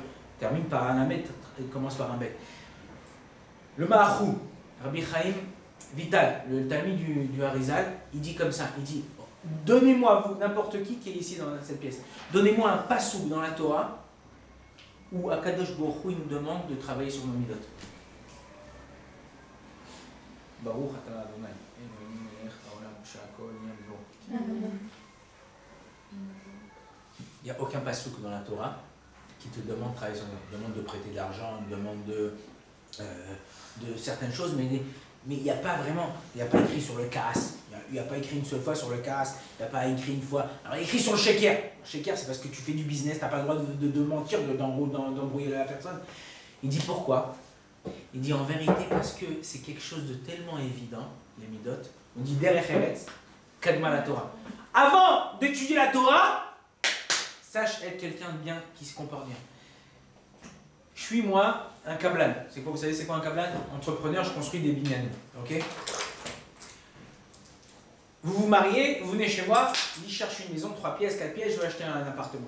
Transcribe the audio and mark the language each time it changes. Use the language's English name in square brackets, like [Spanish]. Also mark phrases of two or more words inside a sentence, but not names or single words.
[French] Termine par un amet, il commence par un bet. Le Ma'achou, Rabbi Chaim Vital, le Talmid du Harizal, il dit comme ça, il dit, donnez-moi, vous, n'importe qui est ici dans cette pièce, donnez-moi un passouk dans la Torah où [Hebrew] הקדוש ברוך הוא [French] nous demande de travailler sur nos midot. [Hebrew] ברוך אתה אדוני, אלוהים מלך העולם שהכל נהיה בדברו. [French] Il n'y a aucun passouk dans la Torah qui te demande de travailler sur nos midot, demande de prêter de l'argent, demande de certaines choses, mais il n'y a pas vraiment, il n'y a pas écrit sur le casse, il n'y a pas écrit une seule fois sur le casse, il n'y a pas écrit une fois, alors il y a écrit sur le sheker. Le sheker, c'est parce que tu fais du business, tu n'as pas le droit de mentir, d'embrouiller la personne. Il dit pourquoi? Il dit en vérité parce que c'est quelque chose de tellement évident, les midot. On dit [Hebrew] דרך ארץ קדמה לתורה. [French] Avant d'étudier la Torah, sache être quelqu'un de bien, qui se comporte bien. Je suis moi un kablan. C'est quoi, vous savez c'est quoi un kablan? Entrepreneur, je construis des binyanim. Ok? Vous vous mariez, vous venez chez moi, je cherche une maison, 3 pièces, 4 pièces, je veux acheter un appartement.